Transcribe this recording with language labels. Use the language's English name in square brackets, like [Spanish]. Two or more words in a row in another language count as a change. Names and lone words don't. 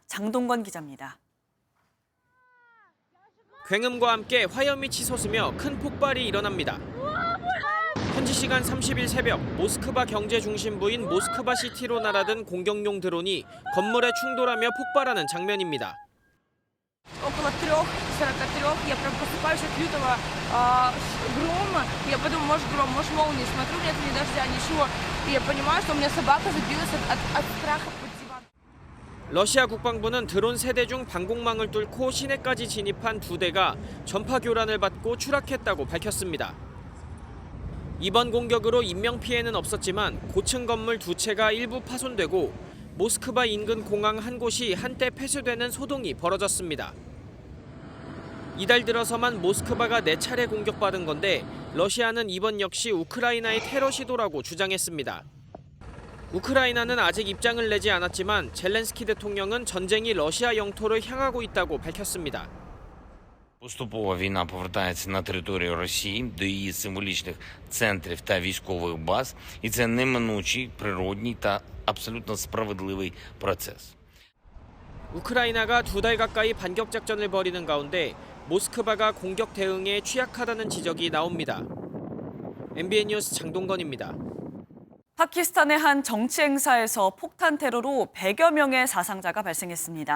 [Korean] 장동건 기자입니다. 굉음과 함께 화염이 치솟으며 큰 폭발이 일어납니다. 현지 시간 30일 새벽 모스크바 경제 중심부인 모스크바 시티로 날아든 공격용 드론이 건물에 충돌하며 폭발하는 장면입니다. [Russian] Около 3:43 я прям просыпаюсь от лютого грома. Я подумала, может гром, может молния. Смотрю, нет ни дождя, ничего. И я понимаю, что у меня собака забилась от страха под диван. [Korean] 러시아 국방부는 드론 3대 중 방공망을 뚫고 시내까지 진입한 2대가 전파 교란을 받고 추락했다고 밝혔습니다. 이번 공격으로 인명피해는 없었지만 고층 건물 2채가 일부 파손되고 모스크바 인근 공항 한 곳이 한때 폐쇄되는 소동이 벌어졌습니다. 이달 들어서만 모스크바가 4차례 공격받은 건데 러시아는 이번 역시 우크라이나의 테러 시도라고 주장했습니다. 우크라이나는 아직 입장을 내지 않았지만 젤렌스키 대통령은 전쟁이 러시아 영토를 향하고 있다고 밝혔습니다. [Ukrainian] Поступово війна повертається на територію Росії до її символічних центрів та військових баз, і це неминучий, природній та абсолютно справедливий процес. [Korean] 우크라이나가 2달 가까이 반격 작전을 벌이는 가운데 모스크바가 공격 대응에 취약하다는 지적이 나옵니다. MBN 뉴스 장동건입니다. 파키스탄의 한 정치 행사에서 폭탄 테러로 100여 명의 사상자가 발생했습니다.